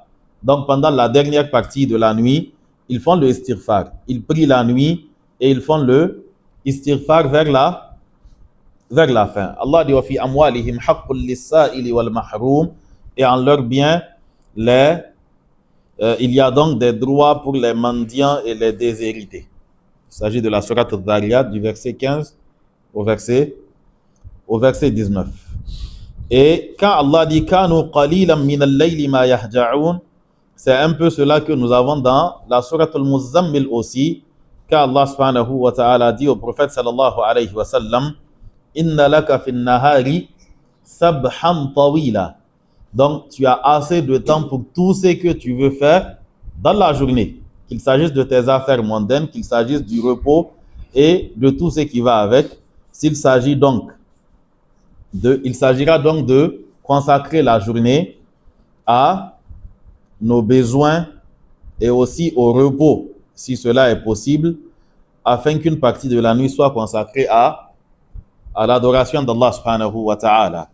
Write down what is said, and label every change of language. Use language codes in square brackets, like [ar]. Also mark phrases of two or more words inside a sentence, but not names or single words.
[fr] Donc pendant la dernière partie de la nuit, ils font le istighfar. Ils prient la nuit et ils font le istighfar vers la fin. [ar] Allah dit وفي أموالهم حق للسائل والمحروم, [fr] et en leur bien, il y a donc des droits pour les mendiants et les déshérités. Il s'agit de la sourate Al-Dhariyat du verset 15 au verset 19. Et quand Allah dit [ar] كانوا قليلا من الليل ما يهجعون, [fr] c'est un peu cela que nous avons dans la sourate Al-Muzammil aussi, quand Allah [ar] سبحانه وتعالى [fr] dit au prophète [ar] صلى الله عليه وسلم إن لك في النهار سبحا طويلا. [fr] Donc, tu as assez de temps pour tout ce que tu veux faire dans la journée. Qu'il s'agisse de tes affaires mondaines, qu'il s'agisse du repos et de tout ce qui va avec. Il s'agira donc de consacrer la journée à nos besoins et aussi au repos, si cela est possible, afin qu'une partie de la nuit soit consacrée à l'adoration d'Allah [ar] سبحانه وتعالى.